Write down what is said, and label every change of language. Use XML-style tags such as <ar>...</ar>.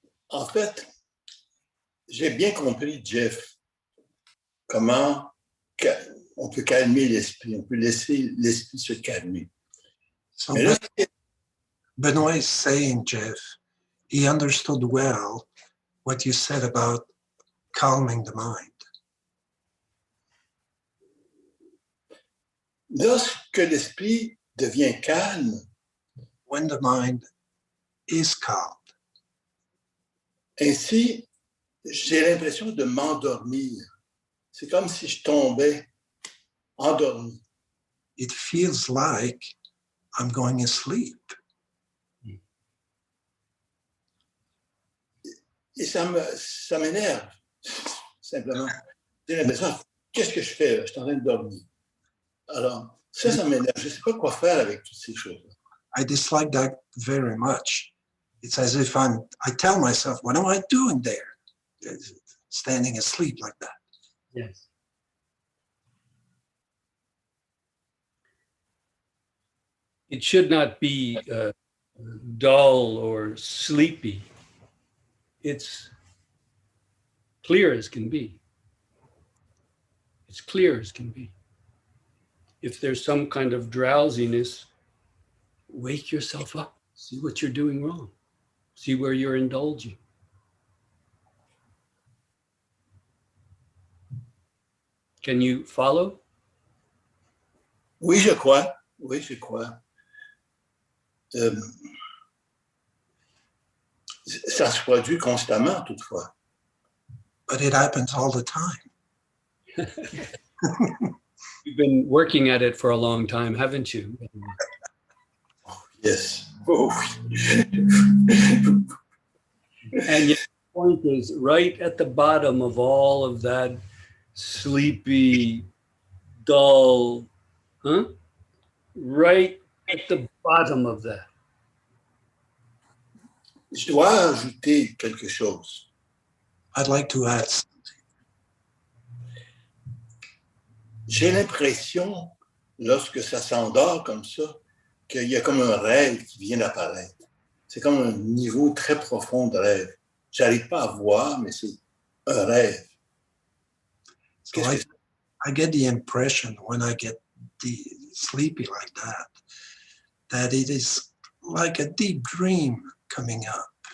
<fr>En fait, j'ai bien compris, Jeff, comment on peut calmer l'esprit, on peut laisser l'esprit se calmer.</fr> <en>So</en> <fr>Mais là,</fr> <en>Benoit is saying, Jeff, he understood well what you said about calming the mind.</en> <fr>lorsque l'esprit devient calme,</fr> <en>When the mind is calm,</en> <fr>ainsi, j'ai l'impression de m'endormir. C'est comme si je tombais endormi.</fr> <en>it feels like I'm going asleep.</en> <fr>Et ça m'énerve, simplement. J'ai l'impression, qu'est-ce que je fais là? Je suis en train de dormir. Alors, ça m'énerve. Je ne sais pas quoi faire avec toutes ces choses-là.</fr> <en>I dislike that very much. It's as if I tell myself, what am I doing there? Standing asleep like that. Yes. It should not be dull or sleepy. It's clear as can be. It's clear as can be. If there's some kind of drowsiness, wake yourself up. See what you're doing wrong. See where you're indulging. Can you follow?</en> <fr>Oui, je crois. Oui, je crois. Ça se produit constamment, toutefois.</fr> <en>but it happens all the time. You've been working at it for a long time, haven't you? Yes. Oh, And yet the point is right at the bottom of all of that sleepy, dull, huh? Right at the bottom of that.</en> <fr>je dois ajouter quelque chose.</fr> <en>I'd like to add,</en> <fr>J'ai l'impression, lorsque ça s'endort comme ça, qu'il y a comme un rêve qui vient d'apparaître. C'est comme un niveau très profond de rêve. J'arrive pas à voir, mais c'est un rêve.</fr> <en>so</en> <fr>Qu'est-ce que c'est?</fr> <en>I get the impression when I get sleepy like that it is like a deep dream coming up.</en>